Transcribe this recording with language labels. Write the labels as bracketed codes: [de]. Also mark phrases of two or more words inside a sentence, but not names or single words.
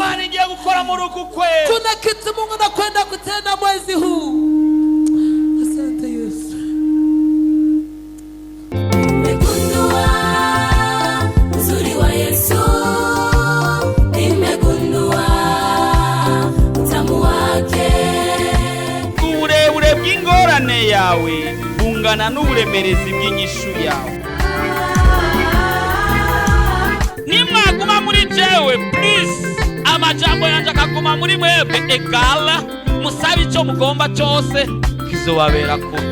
[sw] Kuna kitu Mungu anakwenda kutenda mwezi huu. Asante Yesu. Nimegundua uzuri wa Yesu. Nimegundua utamu wake. [rn] Uburebure bw'ingorane yawe bungana n'uburemerezi bw'inyishu yawe. Nimwaguma muri jewe please, amajambo yanje akaguma muri mwebwe egala, musabe icyo mugomba cyose kizobaberako.